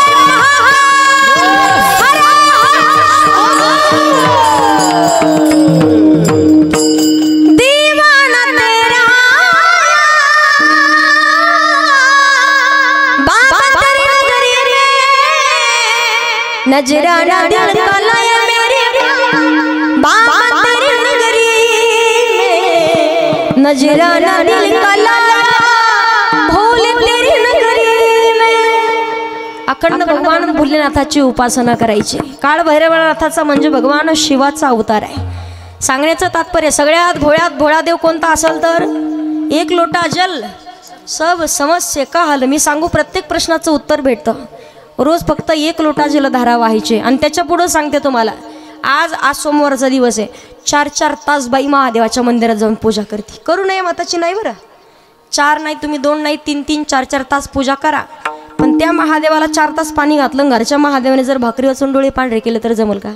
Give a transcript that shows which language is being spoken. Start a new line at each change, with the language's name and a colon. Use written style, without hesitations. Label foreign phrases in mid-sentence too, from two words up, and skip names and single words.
Hindi: दीवाना तेरा बाबा तेरी नगरी में, नजराना दिल का लाया मेरे बाबा तेरी नगरी में, नजराना दिल का लाया भोले तेरी नगरी में।
Marathi: अखंड भगवान भोलेनाथाची उपासना करायची। काळ भैरवनाथाचा म्हणजे भगवान शिवाचा अवतार आहे। सांगण्याचं तात्पर्य सगळ्यात भोळ्यात भोळा देव कोणता असेल तर
Hindi: एक लोटा जल सब समस्ये का हल।
Marathi: मी सांगू प्रत्येक प्रश्नाचं उत्तर भेटतं। रोज फक्त एक लोटा जलधारा व्हायचे आणि त्याच्या पुढं सांगते तुम्हाला आज सोमवारचा दिवस आहे। 4-4 तास बाई महादेवाच्या मंदिरात जाऊन पूजा करते। करू नये मताची नाही बरं, 4 नाही तुम्ही 2 नाही 3-3 4-4 तास पूजा करा, पण त्या महादेवाला 4 तास पाणी घातलं, घरच्या महादेवाने जर भाकरी वाचून डोळे पांढरे केले तर जमल का?